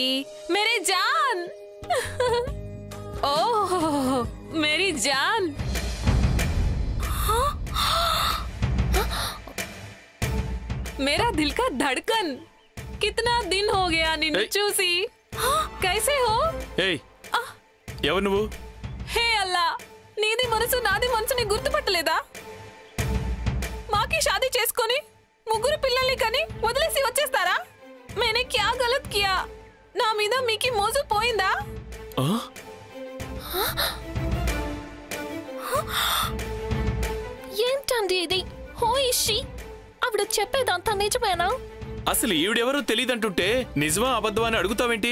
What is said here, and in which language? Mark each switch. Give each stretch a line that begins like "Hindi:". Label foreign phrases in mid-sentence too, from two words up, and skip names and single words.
Hindi: मेरे जान. ओह मेरी जान. मेरा दिल का धड़कन. कितना दिन हो गया
Telugu: నిన్ను చూసి.
Hindi: कैसे हो?
Telugu: ఎవరు నువ్వు? హే అల్లా, నీది మనసు నాది మనసుని గుర్తుపట్టలేదా? మాకి షాదీ చేసుకొని ముగ్గురు పిల్లల్ని కని వదిలేసి వచ్చేస్తారా?
Hindi: मैंने क्या गलत किया?
Telugu: నా మీద మీకి మోజు పోయిందా? ఏంటండి ఇది? హో ఇషి, ఆవిడ చెప్పేదంతా నిజమేనా? అసలు ఈవిడెవరో తెలియదంటుంటే నిజమా అబద్ధమా అని అడుగుతావేంటి?